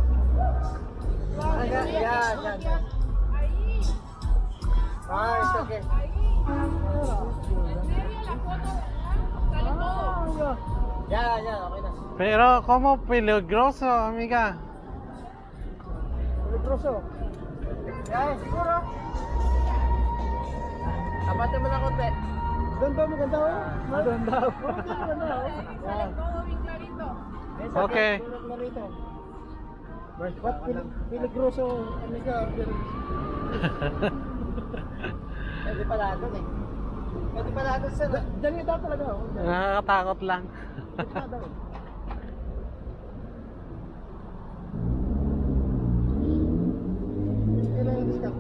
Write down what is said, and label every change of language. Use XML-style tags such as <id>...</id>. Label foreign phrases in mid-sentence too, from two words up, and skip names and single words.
<en>Yan. It's okay.</en> <tl>Yan, okay na.</tl> <es>Pero como peligroso, amiga. Peligroso.</es> <tl>Yan, siguro. Tapatin mo na konti. Maganda oh. Maganda. Okay.</tl> <es>What peligroso, amiga?</es> <tl>Pwede pala doon eh. Pwede pala doon sa... Diyan yung daw talaga oh. Nakakatakot lang. Kailan yung diskarte?</tl>